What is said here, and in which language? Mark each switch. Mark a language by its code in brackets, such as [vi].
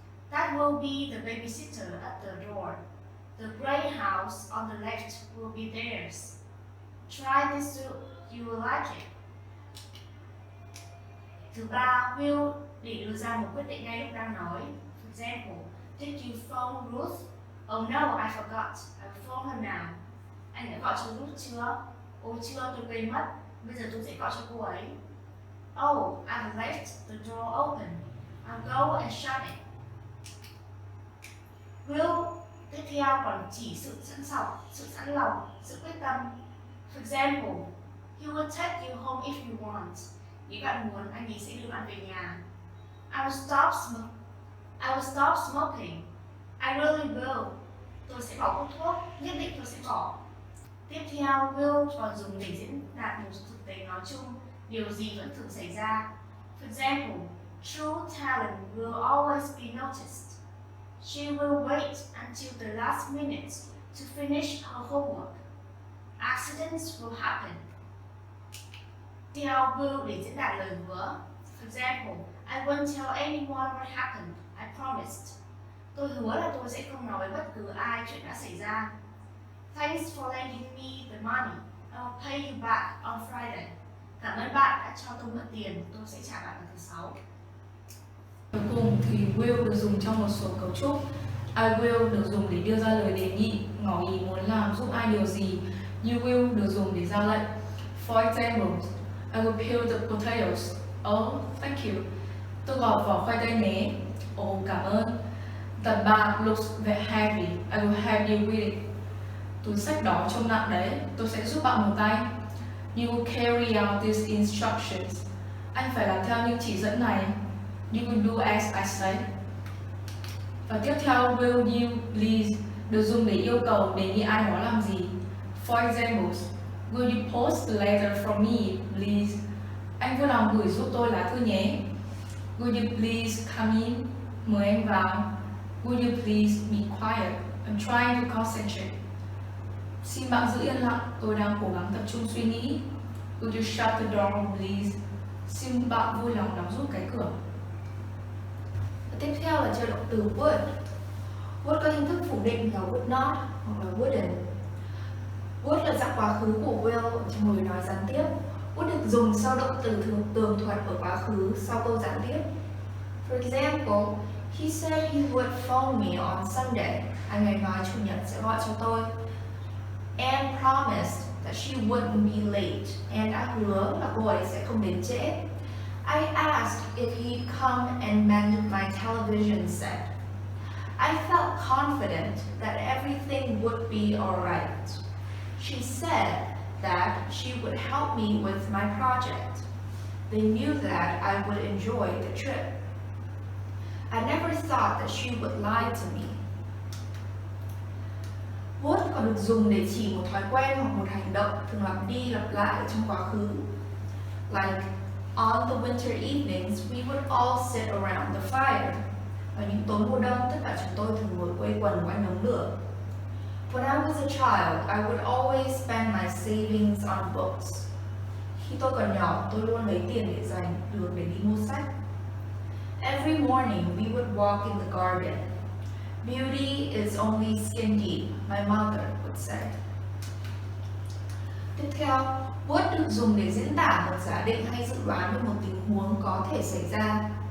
[en] That will be the babysitter at the door. The grey house on the left will be theirs. Try this soup, you will like it. [vi] Thứ ba, will để đưa ra một quyết định ngay lúc đang nói. [en] For example, did you phone Ruth? Oh no, I forgot. I will phone her now. [vi] Anh đã gọi cho Ruth chưa? Ôi chưa, tôi quên mất. Bây giờ tôi sẽ gọi cho cô ấy. [en] Oh, I've left the door open. I'll go and shut it. [vi] Will tiếp theo còn chỉ sự sẵn lòng, sự quyết tâm. [en] For example, he will take you home if you want. [vi] Nếu bạn muốn, anh ấy sẽ đưa bạn về nhà. [en] I will stop smoking. I really will. [vi] Tôi sẽ bỏ hút thuốc, nhất định tôi sẽ bỏ. Tiếp theo, will còn dùng để diễn đạt một thực tế nói chung, điều gì vẫn thường xảy ra. [en] For example, true talent will always be noticed. She will wait until the last minute to finish her homework. Accidents will happen. [vi] Theo will để diễn đạt lời hứa. [en] For example, I won't tell anyone what happened. I promised. [vi] Tôi hứa là tôi sẽ không nói với bất cứ ai chuyện đã xảy ra. [en] Thanks for lending me the money. I will pay you back on Friday. [vi] Cảm ơn bạn đã cho tôi mượn tiền. Tôi sẽ trả bạn vào thứ Sáu. Cuối cùng thì will được dùng trong một số cấu trúc. I will được dùng để đưa ra lời đề nghị, ngỏ ý muốn làm giúp ai điều gì. You will được dùng để ra lệnh. [en] For example, I will peel the potatoes. Oh, thank you. [vi] Tôi gọt vỏ khoai tây nhé. Oh, cảm ơn. [en] The bag looks very heavy. I will help you with it. [vi] Túi xách đó trông nặng đấy. Tôi sẽ giúp bạn một tay. [en] You will carry out these instructions. [vi] Anh phải làm theo những chỉ dẫn này. [en] You will do as I say. [vi] Và tiếp theo, will you please được dùng để yêu cầu đề nghị ai đó làm gì. [en] For example, will you post the letter for me, please? [vi] Anh vui lòng gửi giúp tôi lá thư nhé. [en] Will you please come in? [vi] Mời anh vào. [en] Will you please be quiet? I'm trying to concentrate. [vi] Xin bạn giữ yên lặng, tôi đang cố gắng tập trung suy nghĩ. [en] Will you shut the door, please? [vi] Xin bạn vui lòng đóng giúp cái cửa. Và tiếp theo là trợ động từ would. Would có hình thức phủ định là would not hoặc là wouldn't. Would là dạng quá khứ của will trong lời nói gián tiếp. Would được dùng sau động từ tường thuật ở quá khứ sau câu gián tiếp. [en] For example, he said he would phone me on Sunday. [vi] Anh ấy nói chủ nhật sẽ gọi cho tôi. [en] Anne promised that she wouldn't be late. [vi] Anne đã hứa là cô ấy sẽ không đến trễ. [en] I asked if he'd come and mend my television set. I felt confident that everything would be alright. She said that she would help me with my project. They knew that I would enjoy the trip. I never thought that she would lie to me. [vi] Would còn được dùng để chỉ một thói quen hoặc một hành động thường lặp đi lặp lại trong quá khứ. Like, [en] On the winter evenings, we would all sit around the fire. [vi] Vào những tối mùa đông, tất cả chúng tôi thường ngồi quây quần quanh đống lửa. [en] When I was a child, I would always spend my savings on books. [vi] Khi tôi còn nhỏ, tôi luôn lấy tiền để dành được để đi mua sách. [en] Every morning, we would walk in the garden. Beauty is only skin deep, my mother would say. [vi] Tiếp theo, would được dùng để diễn tả một giả định hay dự đoán về một tình huống có thể xảy ra.